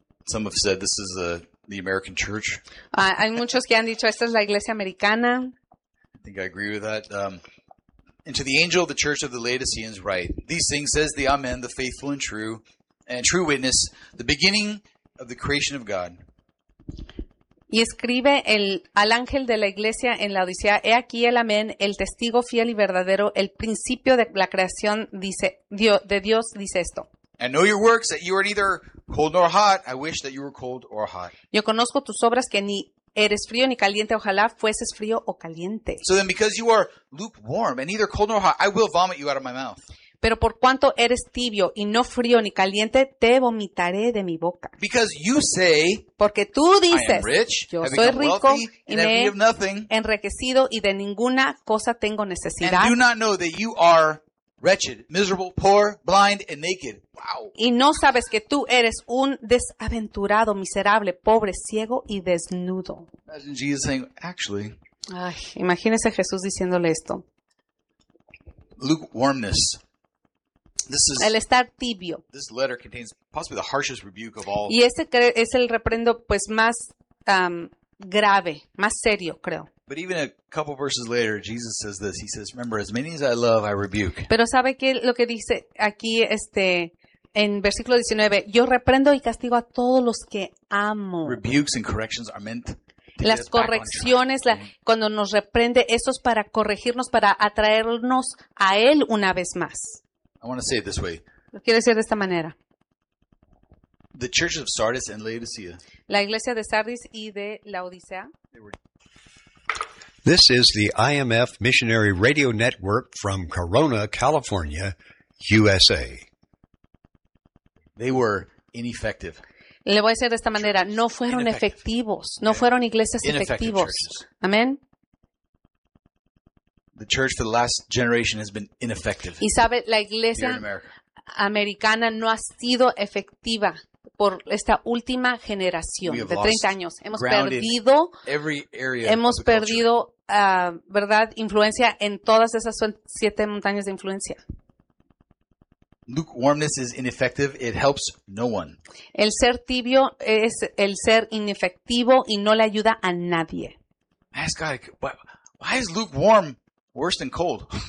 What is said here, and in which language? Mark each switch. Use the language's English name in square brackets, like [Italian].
[English] Some have said this is the American church. [Spanish] Hay muchos que han dicho esta es la iglesia americana. [English] I think I agree with that. And to the angel of the church of the Laodiceans write, these things says the Amen, the faithful and true, and true witness, the beginning of the creation of God. [Spanish] Y escribe al ángel de la iglesia en la Odisea, he aquí el amén, el testigo fiel y verdadero, el principio de la creación dice, de Dios dice esto. [English] I know your works, that you are neither cold nor hot. I wish that you were cold or hot. [Spanish] Yo conozco tus obras que ni eres frío ni caliente, ojalá fueses frío o caliente. [English] So then because you are lukewarm and neither cold nor hot, I will vomit you out of my mouth. [Spanish] Pero por cuanto eres tibio y no frío ni caliente, te vomitaré de mi boca. [English] Because you say, [Spanish] porque tú dices, [English] I am rich, [Spanish] yo soy rico [English] wealthy, [Spanish] y me he enriquecido y de ninguna cosa tengo necesidad. [English] And do not know that you are wretched, miserable, poor, blind, and naked. Wow. [Spanish] Y no sabes que tú eres un desaventurado, miserable, pobre, ciego y desnudo. [English] Imagine Jesus saying, actually, [Spanish] ay, imagínese Jesús diciéndole esto. [English] Lukewarmness. [Spanish] El estar tibio. [English] This letter contains possibly the harshest rebuke of all. [Spanish] Y ese es el reprendo pues más grave, más serio, creo. [English] But even a couple verses later, Jesus says this. He says, remember, as many as I love, I rebuke. [Spanish] Pero sabe que lo que dice aquí en versículo 19, yo reprendo y castigo a todos los que amo. [English] Rebukes and corrections are meant [Spanish] las correcciones, cuando nos reprende, eso es para corregirnos, para atraernos a Él una vez más. [English] I want to say it this way. [Spanish] Lo quiero decir de esta manera. [English] The churches of Sardis and Laodicea. [Spanish] La iglesia de Sardis y de Laodicea. [English] This is the IMF Missionary Radio Network from Corona, California, USA. They were ineffective. [Spanish] Le voy a decir de esta manera. No fueron efectivos. No fueron iglesias efectivos. Amén. [English] The church for the last generation has been ineffective. [Spanish] Y sabe, la iglesia americana no ha sido efectiva por esta última generación de 30 años. Hemos perdido, ¿verdad? Influencia en todas esas siete montañas de influencia. [English] Lukewarmness is ineffective. It helps no one. [Spanish] El ser tibio es el ser inefectivo y no le ayuda a nadie. [English] Ask God, why is lukewarm worse than cold?